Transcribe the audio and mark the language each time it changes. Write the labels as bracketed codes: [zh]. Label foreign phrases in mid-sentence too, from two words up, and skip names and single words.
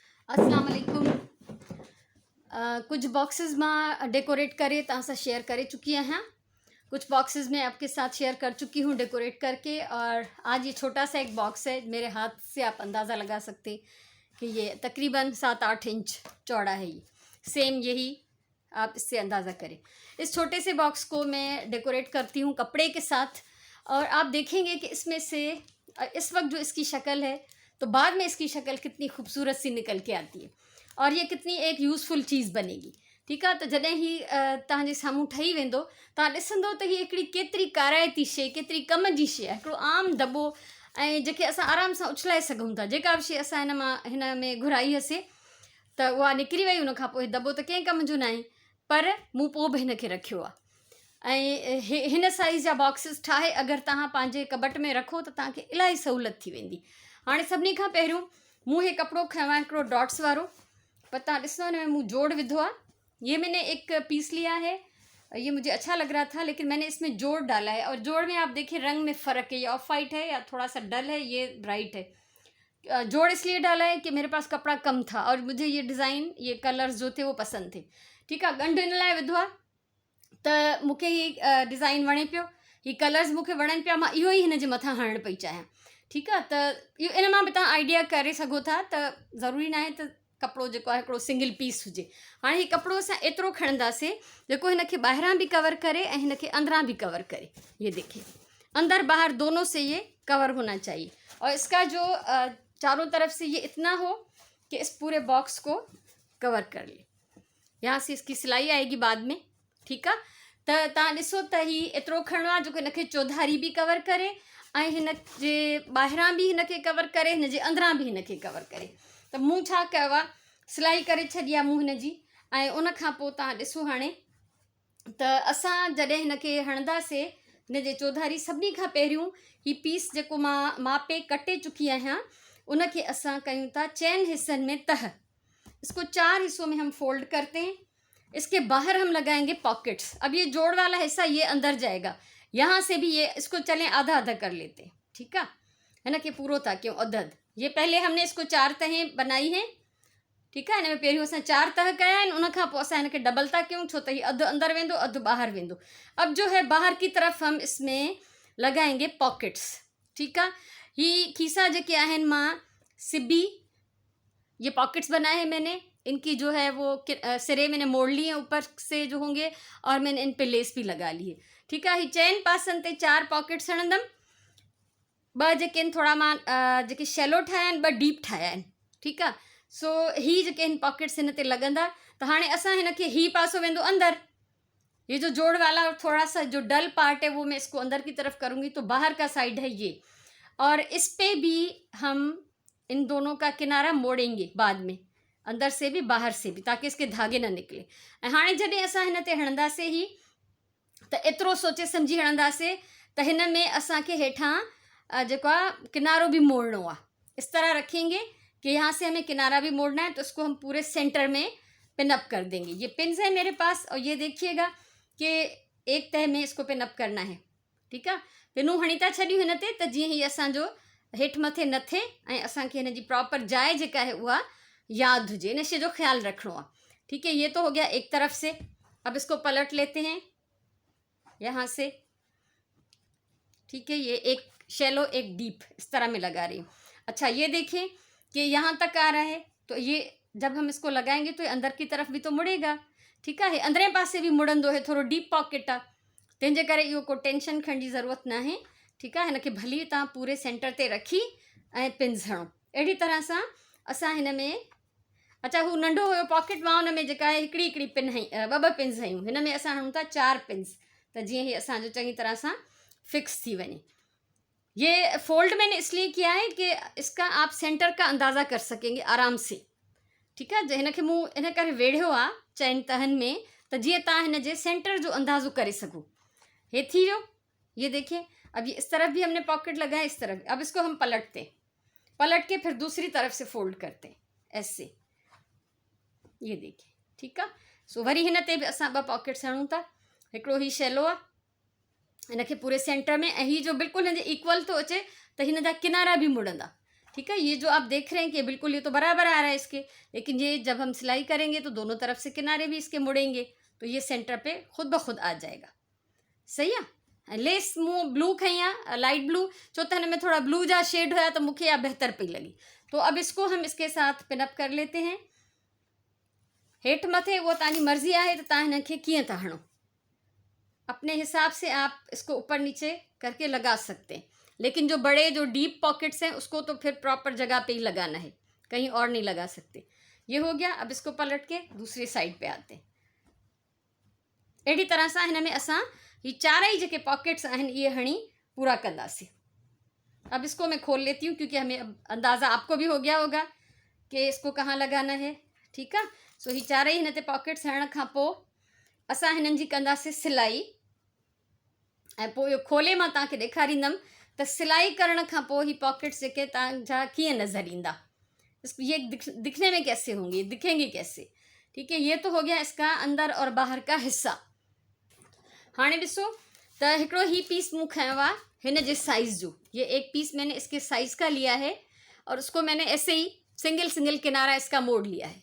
[hi] अस्सलाम वालेकुम। [sd] कुछ बॉक्सेस मां डेकोरेट करे तव्हां सां शेयर करे चुकी आहियां। [hi] कुछ बॉक्सेस में आपके साथ शेयर कर चुकी हूँ डेकोरेट करके। और आज ये छोटा सा एक बॉक्स है, मेरे हाथ से आप अंदाज़ा लगा सकते कि ये तकरीबन 7-8 इंच चौड़ा है। ये सेम यही आप इससे अंदाज़ा करें। इस छोटे से बॉक्स को मैं डेकोरेट करती हूँ कपड़े के साथ, और आप देखेंगे कि इसमें से इस वक्त जो इसकी शक्ल है, तो बाद में इसकी शक्ल कितनी खूबसूरत सी निकल के आती है और ये कितनी एक यूज़फुल चीज़ बनेगी। ठीक है, [sd] तो जॾहिं ही तव्हांजे साम्हूं ठही वेंदो, तव्हां ॾिसंदो त हीअ हिकिड़ी केतिरी काराइती शइ, केतिरी कम जी शइ आहे। हिकिड़ो आम दॿो ऐं जेके असां आराम सां उछलाए सघूं था। जेका बि शइ असां हिन में घुराई हुअसीं त उहा निकिरी वई। उन खां पोइ दॿो त कंहिं कम जो न आहे, पर मूं पोइ बि हिन खे रखियो आहे। ऐं हिन साइज़ जा बॉक्सिस ठाहे अगरि तव्हां पंहिंजे कबट में रखो त तव्हांखे इलाही सहूलियत थी वेंदी। हाणे सभिनी खां पहिरियों मूं हे कपिड़ो खयो आहे हिकिड़ो डॉट्स वारो, पर तव्हां ॾिसो हिन में मूं जोड़ विधो आहे। [hi] ये मैंने एक पीस लिया है, ये मुझे अच्छा लग रहा था, लेकिन मैंने इसमें जोड़ डाला है। और जोड़ में आप देखिए रंग में फ़र्क है, ये ऑफ वाइट है या थोड़ा सा डल है, ये ब्राइट है। जोड़ इसलिए डाला है कि मेरे पास कपड़ा कम था और मुझे ये डिज़ाइन, ये कलर्स जो थे वो पसंद थे। ठीक है, [sd] ॻंढ इन लाइ विधो आहे त मूंखे हीअ डिज़ाइन वणे पियो, हीअ कलर्स मूंखे वणनि पिया, मां इहो ई हिन जे मथां हणणु पई चाहियां। ठीकु आहे, त इहो इन मां बि तव्हां आइडिया करे सघो था त ज़रूरी न आहे त कपिड़ो जेको आहे हिकिड़ो सिंगल पीस हुजे। हाणे हीअ कपिड़ो असां एतिरो खणंदासीं जेको हिन खे ॿाहिरां बि कवर करे ऐं हिन खे अंदरां बि कवर करे। [hi] ये देखिए, अंदर बाहर दोनों से ये कवर होना चाहिए। और इसका जो चारों तरफ से ये इतना हो कि इस पूरे बॉक्स को कवर कर ले। यहाँ से इसकी सिलाई आएगी बाद में। [sd] ठीकु आहे, त तव्हां ॾिसो त हीअ एतिरो खणणो आहे जेको हिन खे चौधारी बि कवर करे ऐं हिन जे ॿाहिरां बि हिन खे कवर करे, हिन जे अंदरां बि हिन खे कवर करे। त मूं छा कयो आहे, सिलाई करे छॾी आहे मूं हिन जी। ऐं उन खां पोइ तव्हां ॾिसो हाणे त असां जॾहिं हिन खे हणंदासीं, हिन जे चौधारी सभिनी खां पहिरियों हीअ पीस जेको मां मापे कटे चुकी आहियां, उन खे असां कयूं था चइनि हिस्सनि में तह। [hi] इसको 4 हिस्सों में हम फोल्ड करते हैं। इसके बाहर हम लगाएंगे पॉकेट्स। अब ये जोड़ वाला हिस्सा ये अंदर जाएगा, यहाँ से भी ये, इसको चलें आधा आधा कर लेते हैं। ठीक है ना, कि पूरो था क्यों अधद। ये पहले हमने इसको 4 तहें बनाई हैं। ठीक है, [sd] हिन में पहिरियों असां 4 तह कया आहिनि, उन खां पोइ असां हिन खे डबल था कयूं, छो त हीअ अधु अंदर वेंदो अधु ॿाहिरि वेंदो। [hi] अब जो है बाहर की तरफ हम इसमें लगाएंगे पॉकेट्स। ठीक है, [sd] ही खीसा जेके आहिनि मां सिबी, [hi] ये पॉकेट्स बनाए हैं मैंने। इनकी जो है वो सिरे मैंने मोड़ लिए हैं ऊपर से जो होंगे, और मैंने इन पे लेस भी लगा ली है। ठीक है, [sd] ही चइनि पासनि ते 4 पॉकेट्स हणंदमि। ॿ जेके आहिनि थोड़ा मां जेके शैलो ठाहिया आहिनि, ॿ डीप ठाहिया आहिनि। ठीकु आहे, सो ही जेके आहिनि पॉकेट्स हिन ते लॻंदा। त हाणे असां हिन खे ही पासो वेंदो अंदर, [hi] ये जो जोड़ वाला और थोड़ा सा जो डल पार्ट है वो मैं इसको अंदर की तरफ करूँगी, तो बाहर का साइड है ये। और इस पे भी हम इन दोनों का किनारा मोड़ेंगे बाद में, अंदर से भी बाहर से भी, ताकि इसके धागे न निकले। [sd] ऐं हाणे जॾहिं असां हिन ते हणंदासीं ही, त एतिरो सोचे सम्झी हणंदासीं त हिन में असांखे हेठां जेको आहे किनारो भी मोड़नो आहे। [hi] इस तरह रखेंगे कि यहाँ से हमें किनारा भी मोड़ना है, तो इसको हम पूरे सेंटर में पिनअप कर देंगे। ये पिन्स है मेरे पास, और ये देखिएगा कि एक तह में इसको पिनअप करना है। ठीक है, [sd] पिनूं हणी था छॾियूं हिन ते, त जीअं ही असांजो हेठि मथे न थिए ऐं असांखे हिन जी प्रॉपर जाइ जेका है उहा याद हुजे, इन शइ जो ख्याल रखणो आहे। [hi] ठीक है, ये तो हो गया एक तरफ से। अब इसको पलट लेते हैं यहाँ से। ठीक है, ये एक शैलो एक डीप इस तरह में लगा रही हूँ। अच्छा, ये देखें कि यहाँ तक आ रहा है, तो ये जब हम इसको लगाएंगे तो ये अंदर की तरफ भी तो मुड़ेगा। ठीक है, [sd] अंदरे पासे भी मुड़ंदो है, थोड़ो डीप पॉकेट आहे, तंहिंजे करे इहो को टेंशन खणण जी ज़रूरत न आहे। [hi] ठीक है, [sd] हिन खे भली तव्हां पूरे सेंटर ते रखी ऐं पिन्स हणो। अहिड़ी तरह सां असां हिन में, अच्छा हू नंढो हुयो पॉकेट, मां हुन में जेका आहे हिकिड़ी हिकिड़ी पिन हई, ॿ पिन्स हयूं। हिन में असां हणूं था 4 पिन्स, त जीअं ही असांजो चङी तरह सां फिक्स थी वञे। [hi] ये फोल्ड मैंने इसलिए किया है कि इसका आप सेंटर का अंदाज़ा कर सकेंगे आराम से। ठीक है, [sd] हिन खे मूं इन करे वेढ़ियो आहे 4 तहनि में, त जीअं तव्हां हिन जे सेंटर जो अंदाज़ो करे सघो। हे थी वियो, [hi] ये देखिए। अब ये इस तरफ भी हमने पॉकेट लगाया, इस तरफ। अब इसको हम पलटते, पलट के फिर दूसरी तरफ से फोल्ड करते हैं ऐसे। ये देखिए, ठीक है। [sd] सो वरी हिन ते बि असां 2 पॉकेट्स हणूं था। हिकिड़ो ही शैलो आहे, हिन खे पूरे सेंटर में, ऐं ही जो बिल्कुलु हिन जे इक्वल थो अचे, त हिन जा किनारा बि मुड़ंदा। [hi] ठीक है। ये जो आप देख रहे हैं कि बिल्कुल ये तो बराबर आ रहा है इसके, लेकिन ये जब हम सिलाई करेंगे तो दोनों तरफ से किनारे भी इसके मुड़ेंगे तो ये सेंटर पे खुद ब खुद आ जाएगा। सही है। [sd] लेस मूं ब्लू खइया लाइट ब्लू छो त हिन में थोड़ा ब्लू जा शेड हुआ तो मुखे या बेहतर पई लगी। [hi] तो अब इसको हम इसके साथ पिनअप कर लेते हैं। [sd] हेठ मथे [hi] वो तानी मर्जी है तो [sd] तव्हां हिनखे कीअं था हणो, [hi] अपने हिसाब से आप इसको ऊपर नीचे करके लगा सकते हैं, लेकिन जो बड़े जो डीप पॉकेट्स हैं उसको तो फिर प्रॉपर जगह पे ही लगाना है, कहीं और नहीं लगा सकते। ये हो गया। अब इसको पलट के दूसरी साइड पे आते हैं। [sd] अहिड़ी तरह सां हिन में असां ये चारई जेके पॉकेट्स आहिनि ये हणी पूरा कंदासीं। [hi] अब इसको मैं खोल लेती हूँ क्योंकि हमें अब अंदाज़ा आपको भी हो गया होगा कि इसको कहाँ लगाना है। ठीक है। [sd] सो ही चारई हिन ते पॉकेट्स हणण खां पोइ असां हिननि जी कंदासीं सिलाई। ऐं पोइ इहो खोले मां तव्हांखे ॾेखारींदमि त सिलाई करण खां पोइ ही पॉकेट्स जेके तव्हांजा कीअं नज़र ईंदा, [hi] ये दिखने में कैसे होंगे, दिखेंगे कैसे। ठीक है। ये तो हो गया इसका अंदर और बाहर का हिस्सा। [sd] हाँ ॾिसो त हिकिड़ो ही पीस मूं खयो आहे हिन जे साइज़ जो। [hi] ये एक पीस मैंने इसके साइज़ का लिया है और उसको मैंने ऐसे ही सिंगल सिंगल किनारा इसका मोड़ लिया है।